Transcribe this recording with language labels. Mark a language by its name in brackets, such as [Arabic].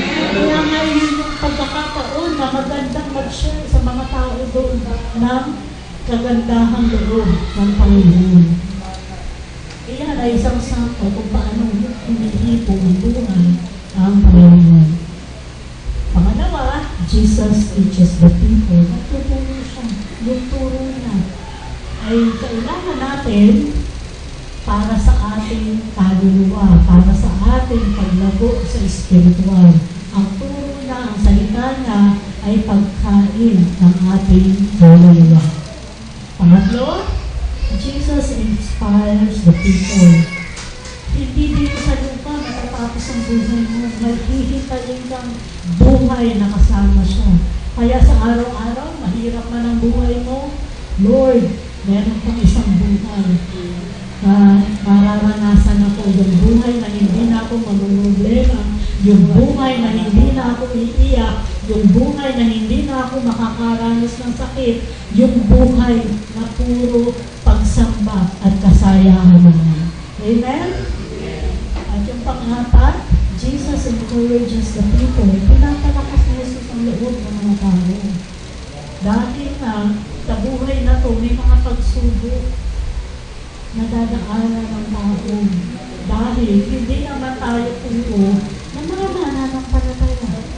[Filipino] Kaya ngayon yung pagkakataon na magandang mag-share sa mga tao doon ng kagandahang loob ng Panginoon. Iyan ay isang sample kung paano humihipo ang buhay ang Panginoon. Pangalawa, [English] Jesus teaches the people. [Filipino] Nagtuturo siya. Yung turo niya ay kailangan natin para sa ating kaluluwa, para sa ating paglago sa espiritual. Ang turo niya, ang salita niya ay pagkain ng ating kaluluwa. Pangatlo, [English] Jesus inspires the people. [Filipino] Hindi dito sa lupa matatapos ang buhay mo. Maghihintayin kang buhay na kasama siya. Kaya sa araw-araw, mahirap man ang buhay mo, Lord, meron kang isang buhay. Mararanasan ako yung buhay na hindi na ako mamumblema, yung buhay na hindi na ako iiyak, yung buhay na hindi na ako makakaranas ng sakit, yung buhay na puro pagsamba at kasayahan naman. Amen? At yung pang-apat, [English] Jesus encourages the people. [Filipino] Pinapalakas ni Jesus ang loob ng mga tao. Dahil na sa buhay na to, may mga pagsubok na dadaanan ng tao. Dahil hindi naman tayo puro na mga nananampalataya.